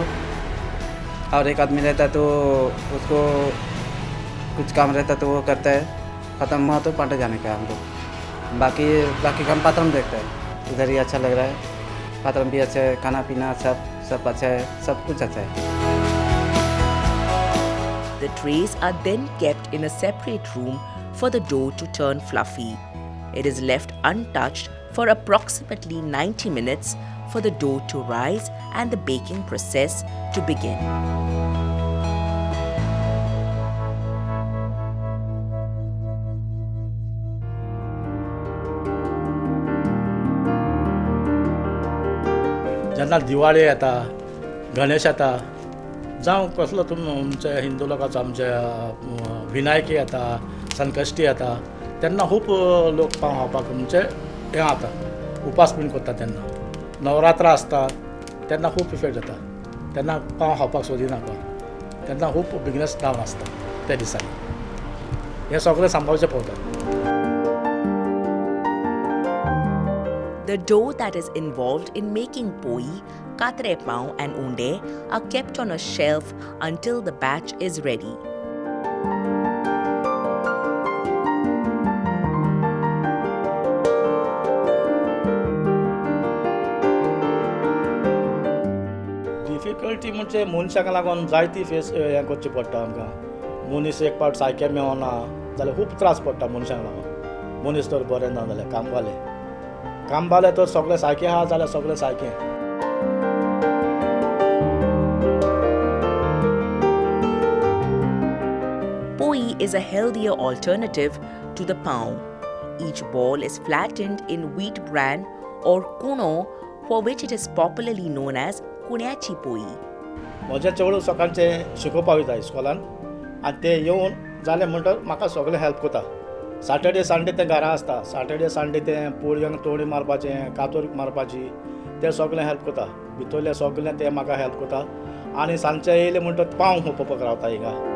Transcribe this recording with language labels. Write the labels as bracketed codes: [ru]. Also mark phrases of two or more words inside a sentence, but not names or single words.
[hi] और एक आदमी रहता है तो उसको कुछ काम रहता है तो वो करता है। ख़त्म हुआ तो पाटे जाने का हमको। बाकी काम पात्र में देखता है। उधर ही अच्छा लग रहा है। पात्र भी अच्छा है, खाना पीना सब अच्छा है, सब कुछ अच्छा है। [en] The trays are then kept in a separate room for the dough to turn fluffy. It is left untouched for approximately 90 minutes for the dough to rise and the baking process to begin. [kok] जेन्ना दिवाळी येता, गणेश येता, जावं कसलो तुमचे हिंदू लोकांचो आमचे विनायकी येता, संकश्टी येता, तेन्ना खूब लोक पाव खावपाक म्हणजे हें जाता, उपास बीन करता तेन्ना। नवरात्रा आसता तेन्ना खूब इफेक्ट जाता, तेन्ना पाव खावपाक सोदिनाका, तेन्ना खूब बिजनस डावन आसता त्या दिसांनी। हें सगळें सांबाळचें पडटा। [en] The dough that is involved in making poiee, katre pav and unde are kept on a shelf until the batch is ready. [kok] डिफिकल्टी म्हणजे मनशाक लागून जायती फेस हें करची पडटा आमकां। मनीस एक पावट सारकें मेळना जाल्यार खूब त्रास पडटा मनशाक लागून। मनीस तर बरें ना जाल्यार काम बाले तर सगळें सारकें आहा जाल्यार सगळें सारकें। [en] Poiee is a healthier alternative to the pav. Each ball is flattened in wheat bran or kuno, for which it is popularly known as कुण्याची पोई। [kok] म्हजें चेडूं सकाळचें शिकोवपाक वयता इस्कॉलान आनी ते येवन जालें म्हणटच म्हाका सगळें हेल्प करता। [en] Saturday Sunday [kok] ते घरा आसता, [en] Saturday Sunday [kok] ते पोळयांक तोणी मारपाचें, कातोरीक मारपाची, ते सगळें हेल्प करता। भितरलें सगळें ते म्हाका हेल्प करता आनी सांजचे येयले म्हणटच पाव खावपाक रावता हिंगा।